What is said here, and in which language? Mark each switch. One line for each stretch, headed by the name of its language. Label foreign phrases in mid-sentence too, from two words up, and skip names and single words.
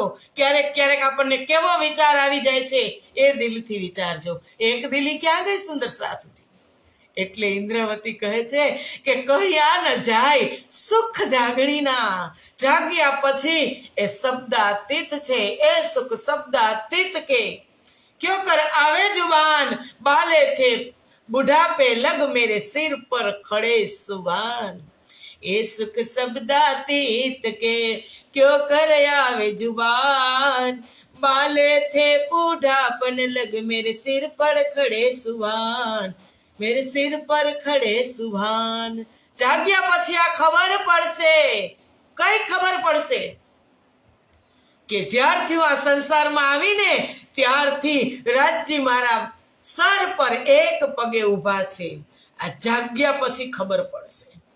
Gujarati: ક્યારેક ક્યારેક આપણને કેવો વિચાર આવી જાય છે એ દિલથી વિચારજો. એક દિલી ક્યાં ગઈ? સુંદર સાથજી. એટલે ઇન્દ્રાવતી કહે છે કે કહ્યા ન જાય સુખ જાગણીના. જાગ્યા પછી એ શબ્દાતીત છે, એ સુખ શબ્દાતીત કે
Hindi: क्यों कर आवे जुबान बाले थे बुढ़ापे लग मेरे सिर पर खड़े सुबान. ए सुख शब्दातीत के क्यों कर आवे जुबान बाले थे बूढ़ापन लग मेरे सिर पर खड़े सुबान, मेरे सिर पर खड़े सुभान.
Gujarati: જાગ્યા પછી આ ખબર પડશે. કઈ ખબર પડશે? કે જ્યારથી હું આ સંસારમાં આવીને ત્યારથી રાજજી મારા સર પર એક પગે ઊભા છે. આ જાગ્યા પછી ખબર પડશે.